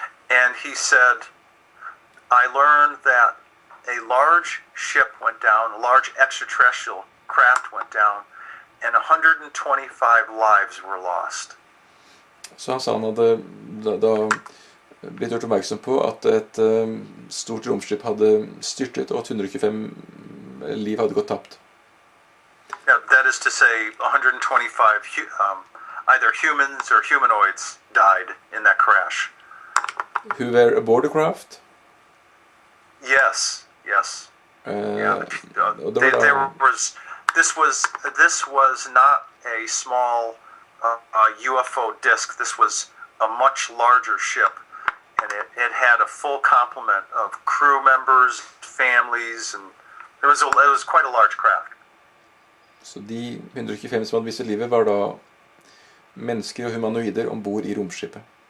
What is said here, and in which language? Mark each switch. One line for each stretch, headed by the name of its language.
English: And he said, I learned that a large ship went down, a large extraterrestrial craft went down, and 125 lives were lost.
Norwegian: Så han sa han hadde da blitt gjort oppmerksom på at et stort romskip hadde styrtet, og 125 liv hadde gått tapt.
English: Yeah, that is to say 125 either humans or humanoids died in that crash. Who were aboard the craft? Yes. Yeah. This was not a small UFO disc. This was a much larger ship, and it had a full complement of crew members, families, and it was quite a large craft.
Norwegian: Så de 125 som hadde mistet livet var da mennesker og humanoider ombord i romskipet.